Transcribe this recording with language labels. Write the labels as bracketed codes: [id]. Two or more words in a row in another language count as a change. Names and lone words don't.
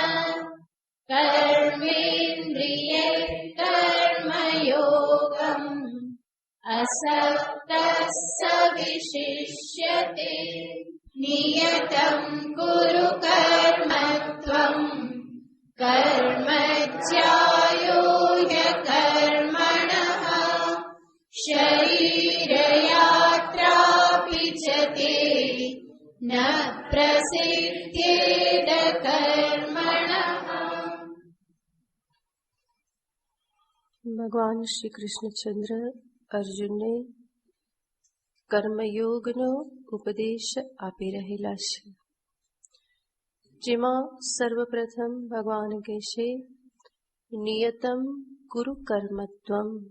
[sa] कर्मेन्द्रियैः कर्मयोगम् असक्तः स विशिष्यते नियतं कुरु कर्म त्वम् कर्म ज्यायो ह्यकर्मणः शरीरयात्रापि च ते न प्रसिद्ध्येद कर्मणः। [gu] ભગવાન શ્રી કૃષ્ણચંદ્ર અર્જુનને કર્મયોગનો ઉપદેશ આપી રહેલા છે, જેમાં સર્વપ્રથમ ભગવાન કહેશે [sa] नियतम् कुरु कर्मत्वम्.